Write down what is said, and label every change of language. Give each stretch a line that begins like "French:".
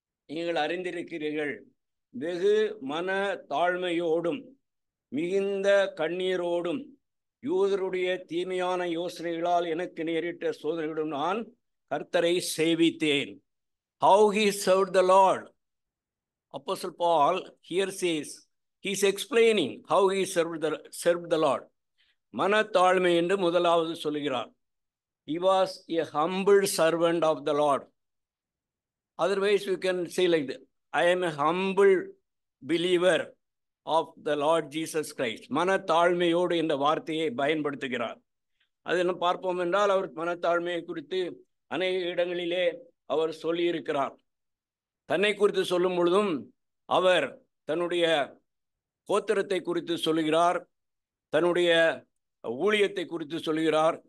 Tamil: நீங்கள் அறிந்திருக்கிறீர்கள், வெகு மன தாழ்மையோடும் மிகுந்த கண்ணீரோடும் யூதருடைய தீமையான யோசனைகளால் எனக்கு நேரிட்ட சோதனைகளும் நான் கர்த்தரை சேவித்தேன்.
English: How he served the Lord. Apostle Paul here says, he is explaining how he served the Lord.
Tamil: மனத்தாழ்மை என்று முதலாவது சொல்கிறார்.
English: He was a humble servant of the Lord. Otherwise we can say like that, I am a humble believer of the Lord Jesus Christ.
Tamil: மனத்தாழ்மையோடு என்ற வார்த்தையை பயன்படுத்துகிறார். அதை நாம் பார்ப்போம் என்றால் அவர் மனத்தாழ்மையை குறித்து அநேக இடங்களிலே அவர் சொல்லியிருக்கிறார். தன்னை குறித்து சொல்லும் பொழுதும் அவர் தன்னுடைய கோத்திரத்தை குறித்து சொல்லுகிறார், தன்னுடைய ஊழியத்தை குறித்து சொல்கிறார்.